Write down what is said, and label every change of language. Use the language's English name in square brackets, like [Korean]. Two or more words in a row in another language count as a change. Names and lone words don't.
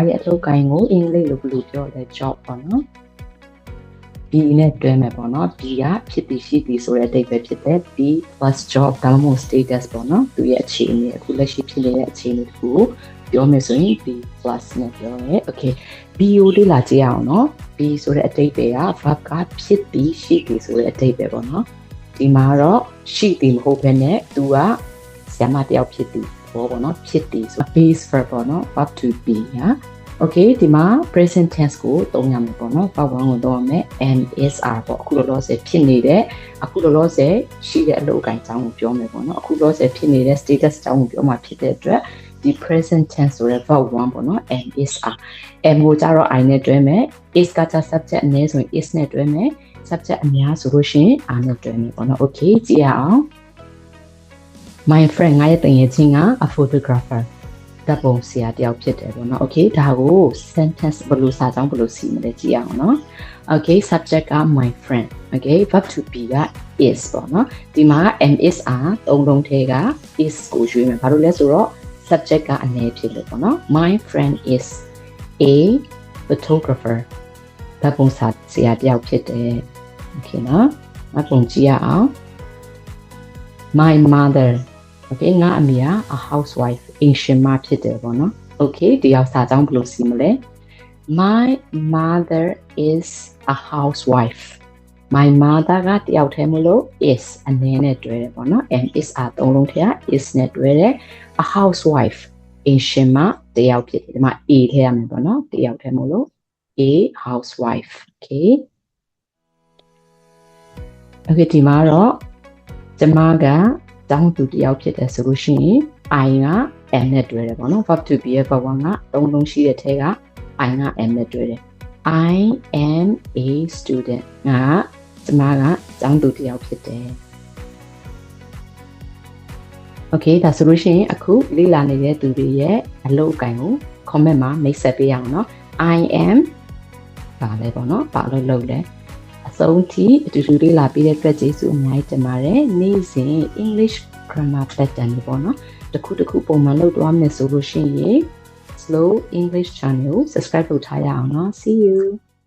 [Burmese] ရဲ့အလုပ်အကင်ကိုအင်္ဂလိပ်လိုဘယ်လိုပြောလဲ job ပေါ့နော်ဒီနဲ့တွဲမယ်ပေါ့နော်ဒီကဖြစ်ပြီးရှိပြီးဆိုတဲ့အဓိပ္ပာယ်ဖြစ်တဲ့ [English] B plus job [Burmese] ဒါမှမဟုတ် status ပေါ့နော်သူရဲ့အခြေအနေအခုလက်ရှိဖြစ်နေတဲ့အခြေအနေတခုကိုပြောမယ်ဆိုရင် [English] B plus [Burmese] နဲ့ပြောရဲ [English] okay B [Burmese] ကိုလေ့လာကြည့်အောင်เนาะ B ဆိုတဲ့အဓိပ္ပာယ်က verb ကဖြစ်ပြီးရှိပြီးဆိုတဲ့အဓိပ္ပာယ်ပေါ့နော်ဒီမှာတော့ရှိသည်မဟုတ်ဘဲနဲ့သူကဆရာမတယောက်ဖြစ်သည် ဘောပေါ့နော်ဖြစ်သည်ဆို [English] base verb [Burmese] ပေါ့နော် [English] verb to be [Burmese] ညာ okay ဒီမှာ [English] present tense [Burmese] ကိုသုံးရမယ်ပေါ့နော် [English] verb 1 [Burmese] ကိုသုံးရမယ် [English] am is are [Burmese] ပေါ့အခုလောလောဆယ်ဖြစ်နေတဲ့အခုလောလောဆယ်ရှိတဲ့အလုပ်အကိုင်အကြောင်းကိုပြောမယ်ပေါ့နော်အခုလောလောဆယ်ဖြစ်နေတဲ့ status အကြောင်းကိုပြောမှာဖြစ်တဲ့အတွက်ဒီ [English] present tense [Burmese] ဆို တဲ့ [English] verb 1 [Burmese] ပေါ့နော် [English] am is are am [Burmese] ကိုကြတော့ I နဲ့တွဲမယ် is ကကြ subject အနည်းဆိုရင် is နဲ့တွဲမယ်subject အများဆိုလို့ရှိရင်အားနဲ့တွဲမယ်ပေါ့နော် okay ကြည့်ရအောင် [English] my friend [Burmese] ငါရဲ့တငယ်ချင်းက [English] a photographer [Burmese] ဓာတ်ပုံ ဆရာတယောက်ဖြစ်တယ်ပေါ့နော် okay ဒါကို sentence ဘယ်လိုစာကြောင်းဘယ်လိုစီမလဲကြည့်ရအောင်နော် okay subject က [English] my friend okay verb to be [Burmese] က is ပေါ့နော်ဒီမှာ [English] am is [Burmese] are သုံးလုံးထဲက is ကိုရွေးမယ်ဘာလို့လဲဆိုတော့ subject ကအနည်းဖြစ်လို့ပေါ့နော် [English] my friend is a photographer [Burmese] ဓာတ်ပုံဆရာတယော က်ဖြစ်တယ်okay နော်အပုံကြည့်ရအောင် [English] my mother okay [Burmese] ငါအမေက [English] a housewife [Burmese] အိမ်ရှင်မဖြစ် တယ်ပေါ့နော် okay ဒီရောက်စာကြောင်းဘယ်လိုစီမလဲ [English] my mother is a housewife my mother [Burmese] ကတယောက်တည်းမလို့ is အနည်းနဲ့တွဲတယ်ပေါ့နော် [English] and is [Burmese] သုံးလုံးထဲက is နဲ့တွဲတယ် [English] a housewife [Burmese] အိမ်ရှင်မတယောက်ဖြစ်တယ်ဒီမှာ a ထည့်ရမယ်ပေါ့နော်တယောက်တည်းမလို့ [English] a housewife okay [Burmese] okay ဒီမှာတော့ကျမကတောင်းသူတယောက်ဖြစ်တယ်ဆိုလို့ရှိရင် I က am နဲ့တွဲတယ်ပေါ့နော် [English] verb to be [Burmese] ရဲ့ [English] verb 1 [Burmese] ကသုံးလုံးရှိတဲ့ထဲက I က am နဲ့တွဲတယ် [English] I am a student [Burmese] ငါကျမကတောင်းသူတယောက်ဖြစ်တယ် okay ဒါဆိုလို့ရှိရင်အခုလေ့လာနေတဲ့သူတွေရဲ့အလုပ်အကင်ကို comment မှာမိတ်ဆက်ပေးရအောင်နော် [English] I am [Burmese] ပါလဲပေါ့နော်ပါလို့လုပ်လဲအဆုံးထိအတူတူလေးလာပြီးတဲ့အတွက်ကျေးဇူးအများကြီးတင်ပါတယ်နေ့စဉ် [English] English grammar pattern [Burmese] တွေပေါ့နော်တစ်ခုတစ်ခုပုံမှန်လုပ်သွားမယ်ဆိုလို့ရှိရင် [English] Slow English channel subscribe [Burmese] လုပ်ထားရအောင်နော် [English] see you